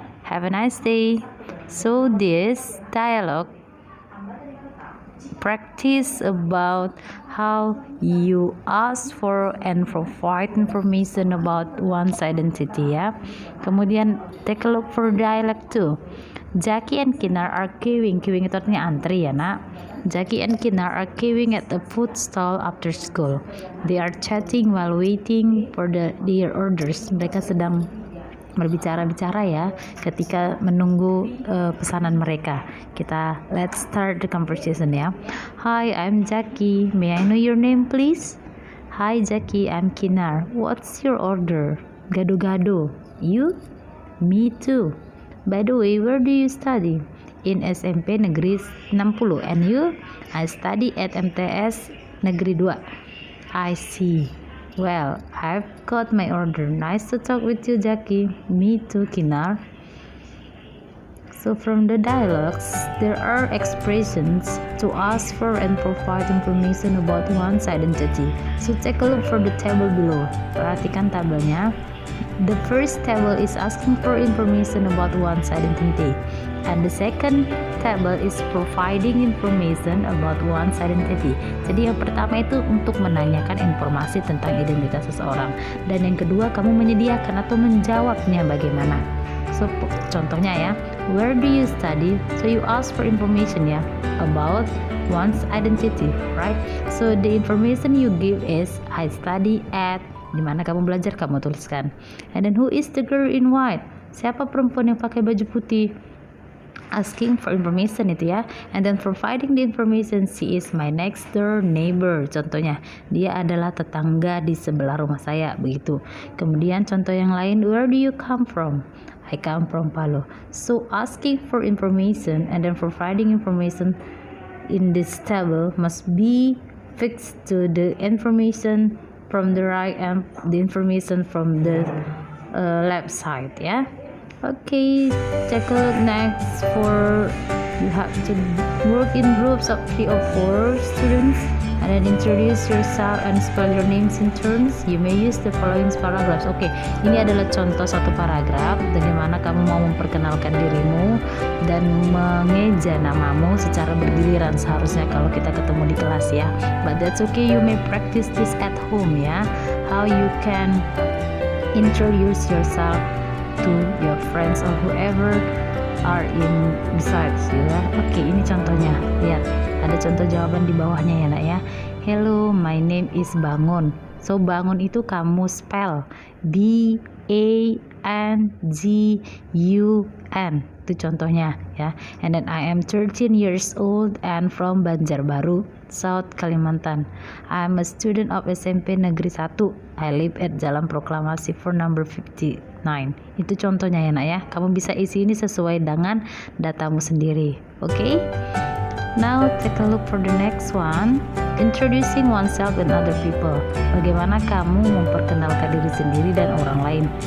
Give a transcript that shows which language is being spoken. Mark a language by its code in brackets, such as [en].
[en] Have a nice day. So this dialogue practice about how you ask for and provide information about one's identity ya. [id] Kemudian [en] take a look for dialogue 2. Jackie and Kinar are queuing. Queuing [id] itu artinya antri ya nak. [en] Jackie and Kinar are queuing at the food stall after school. They are chatting while waiting for their orders. [id] Mereka sedang berbicara-bicara ya ketika menunggu pesanan mereka. [en] Let's start the conversation ya. Hi, I'm Jackie. May I know your name please? Hi Jackie, I'm Kinar. What's your order? Gado-gado. You? Me too. By the way, where do you study? In SMP Negeri 60. And you? I study at MTS Negeri 2. I see. Well, I've got my order. Nice to talk with you, Jackie. Me too, Kinar. So from the dialogues, there are expressions to ask for and provide information about one's identity. So take a look for the table below. [id] Perhatikan tabelnya. [en] The first table is asking for information about one's identity, and the second table is providing information about one's identity. [id] Jadi yang pertama itu untuk menanyakan informasi tentang identitas seseorang, dan yang kedua kamu menyediakan atau menjawabnya bagaimana. [en] So [id] contohnya ya, [en] where do you study? So you ask for information ya about one's identity, right? So the information you give is I study at, [id] di mana kamu belajar kamu tuliskan. [en] And then who is the girl in white? [id] Siapa perempuan yang pakai baju putih? [en] Asking for information [id] itu ya. [en] And then providing the information, she is my next door neighbor. [id] Contohnya, dia adalah tetangga di sebelah rumah saya, begitu. Kemudian contoh yang lain, [en] where do you come from? I come from Palu. So asking for information and then providing information in this table must be fixed to the information from the right and the information from the left side ya. Okay, take a look next for you have to work in groups of 3 or 4 students and then introduce yourself and spell your names in turns. You may use the following paragraphs. [id] Oke, ini adalah contoh satu paragraf bagaimana kamu mau memperkenalkan dirimu dan mengeja namamu secara bergiliran seharusnya kalau kita ketemu di kelas ya. [en] But that's okay, you may practice this at home ya. How you can introduce yourself to your friends or whoever are in besides you ya. [id] Oke, ini contohnya. Lihat, ada contoh jawaban di bawahnya ya nak ya. [en] Hello, my name is Bangun. So Bangun [id] itu kamu [en] spell B-A-N-G-U-N. [id] Itu contohnya ya. [en] And then I am 13 years old and from Banjarbaru, South Kalimantan. I am a student of SMP Negeri 1. I live at Jalan Proklamasi for number 59. [id] Itu contohnya ya nak ya. Kamu bisa isi ini sesuai dengan datamu sendiri. Oke? [en] Now take a look for the next one. Introducing oneself and other people. [id] Bagaimana kamu memperkenalkan diri sendiri dan orang lain.